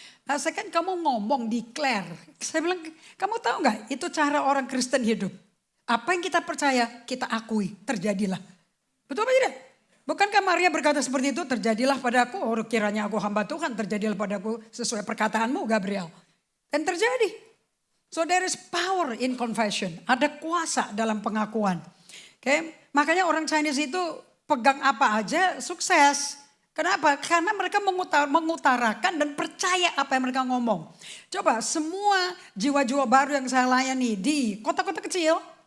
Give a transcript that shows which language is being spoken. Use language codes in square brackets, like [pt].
[id] Nah, saya kan kamu ngomong declare. Saya bilang, kamu tahu nggak? Itu cara orang Kristen hidup. Apa yang kita percaya, kita akui, terjadilah. Betul apa tidak? Bukankah Maria berkata seperti itu, terjadilah padaku, kiranya aku hamba Tuhan, terjadilah padaku sesuai perkataanmu Gabriel. Dan terjadi. [en] So there is power in confession. [id] Ada kuasa dalam pengakuan. Okay? Makanya orang Chinese itu pegang apa aja sukses. Kenapa? Karena mereka mengutarakan dan percaya apa yang mereka ngomong. Coba semua jiwa-jiwa baru yang saya layani di kota-kota kecil.